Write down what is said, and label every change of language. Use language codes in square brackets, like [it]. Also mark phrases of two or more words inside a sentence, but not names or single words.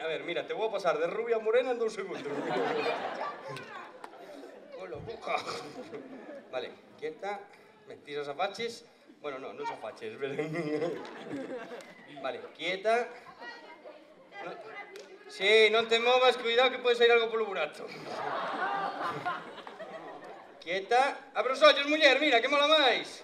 [es] mira, te voy a pasar de rubia a morena en 2 segundos. Hola, boca. Vale, quieta. Me tiras afaches. Bueno, no, no son afaches. Vale, quieta. No. [gl] Sí, non te movas, cuidado que pode sair algo polo burato. Quieta. Abre os ollos, muller, mira, que mola máis.